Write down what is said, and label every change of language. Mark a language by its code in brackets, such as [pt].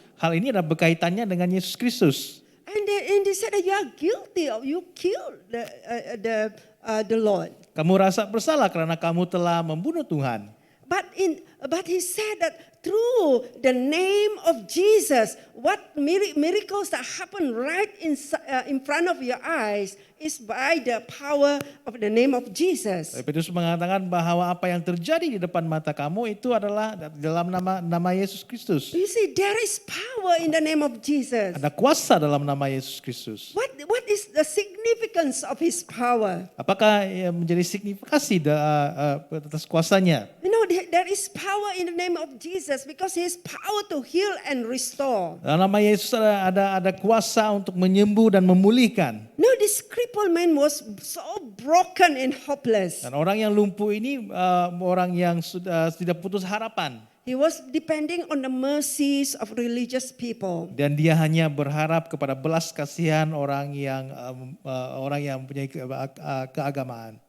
[id] Hal ini adalah berkaitannya dengan Yesus Kristus. [en] And they said that you are guilty of you killed the Lord. [id] Kamu rasa bersalah karena kamu telah membunuh Tuhan. [en] But he said that through the name of Jesus, what miracles that happen right in front of your eyes is by the power of the name of Jesus. [id] Petrus mengatakan bahwa apa yang terjadi di depan mata kamu itu adalah dalam nama Yesus Kristus. [en] You see, there is power in the name of Jesus. [id] Ada kuasa dalam nama Yesus Kristus. [en] What is the significance of his power? [id] Apakah menjadi signifikasi atas kuasanya? [en] You know, there is power in the name of Jesus because he has power to heal and restore. [id] Dalam nama Yesus ada kuasa untuk menyembuh dan memulihkan. [en] No, this crippled man was so broken and hopeless. [id] Dan orang yang lumpuh ini orang yang sudah tidak putus harapan. [en] He was depending on the mercies of religious people. [id] Dan dia hanya berharap kepada belas kasihan orang yang mempunyai keagamaan.